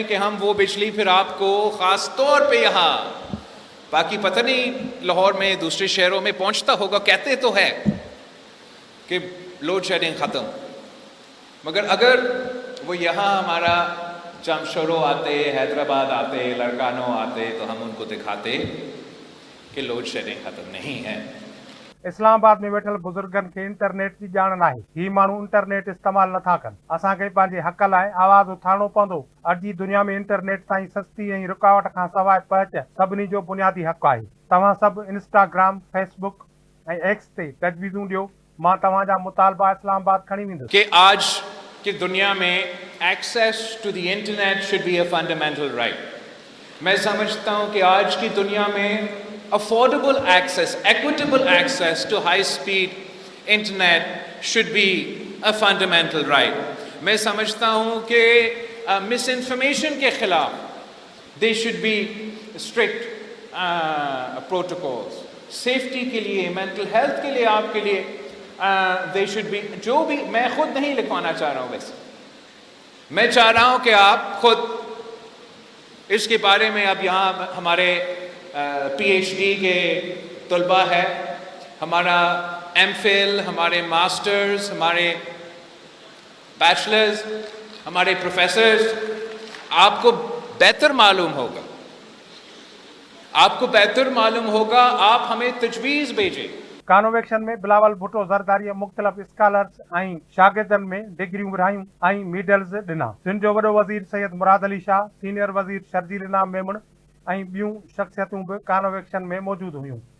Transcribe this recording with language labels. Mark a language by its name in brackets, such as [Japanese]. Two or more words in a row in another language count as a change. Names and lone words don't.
[Urdu] کہ ہم وہ بجلی پھر آپ کو خاص طور پہ یہاں، باقی پتہ نہیں لاہور میں دوسرے شہروں میں پہنچتا ہوگا، کہتے تو ہے کہ [English] load shedding [Urdu] ختم، مگر اگر وہ یہاں ہمارا جامشورو آتے، حیدرآباد آتے، لاڑکانو آتے تو ہم ان کو دکھاتے کہ [English] load shedding [Urdu] ختم نہیں ہے. [Sindhi] इस्लामाबाद में वेठल बुजुर्गनि खे इंटरनेट जी ॼाण नाहे। ही माण्हू इंटरनेट इस्तेमालु नथा कनि। असांखे पंहिंजे हक़ लाइ आवाज़ उथारणो पवंदो। अॼु जी दुनिया में इंटरनेट ताईं सस्ती ऐं रुकावट खां सवाइ पहुच सभिनी जो बुनियादी हक़ आहे। तव्हां सभु इंस्टाग्राम, फेसबुक ऐं एक्स ते तजवीज़ूं ॾियो। मां तव्हांजा मुतालबा इस्लामाबाद खणी वेंदुसि। [Urdu] کہ آج کی دنیا میں [English] access to the internet should be a fundamental right. [Urdu] میں سمجھتا ہوں کہ آج کی دنیا میں [English] affordable access, equitable access to high speed internet should be a fundamental right. [Urdu] میں سمجھتا ہوں کہ misinformation کے خلاف [English] there should be strict protocols. [Urdu] Safety کے لیے, [English] mental health [Urdu] کے لیے، آپ کے لیے [English] they should be, [Urdu] جو بھی میں خود نہیں لکھوانا چاہ رہا ہوں ویسے، میں چاہ رہا ہوں کہ آپ خود اس کے بارے میں، اب یہاں ہمارے پی ایچ ڈی کے طلبہ ہے، ہمارا ایم فل، ہمارے ماسٹرز، ہمارے بیچلرز، ہمارے پروفیسرز، آپ کو بہتر معلوم ہوگا، آپ ہمیں تجویز بھیجیں. [Sindhi] कानोवेक्शन में बिलावल भुट्टो ज़रदारी मुख़्तलिफ़ स्कॉलर्स ऐं शागिर्दनि में डिग्रियूं विरहायूं ऐं मेडल्स ॾिना। सिंध जो वॾो वज़ीर सैयद मुराद अली शाह, सीनियर वज़ीर शर्जील इनाम मेमण ऐं ॿियूं शख़्सियतूं बि कानोवेक्शन में मौजूदु हुयूं।